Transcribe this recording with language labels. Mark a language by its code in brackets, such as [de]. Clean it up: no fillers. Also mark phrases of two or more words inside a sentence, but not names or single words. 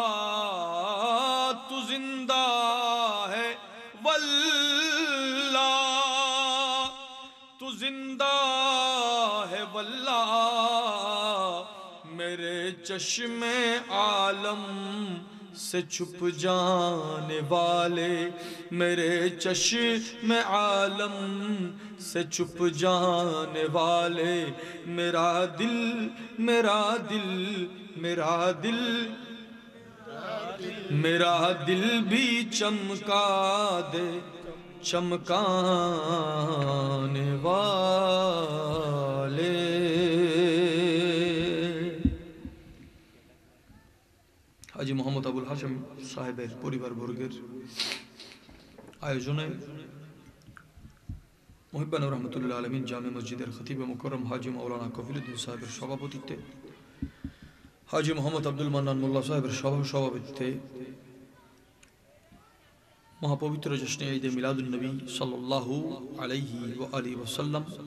[ur] تو زندہ ہے واللہ تو زندہ ہے واللہ میرے چشم عالم سے چھپ جانے والے میرے چشم عالم سے چھپ جانے والے میرا دل میرا دل میرا دل میرا دل بھی چمکا دے چمکانے والے [bn] হাজী মোহাম্মদ আবুল হাশেম সাহেবের পরিবারবর্গের আয়োজনে মুহিব্বান রহমতুল্লাহ আলমিন জামে মসজিদের খতিবে মুকররম হাজী মাওলানা কফিলউদ্দিন সাহেবের সভাপতিত্বে হাজী মোহাম্মদ আব্দুল মান্নান মোল্লা সাহেবের সভাপতিত্বে মহাপবিত্র জশ্নে ঈদে মিলাদুন নবী [ar] صلى الله عليه وآله وسلم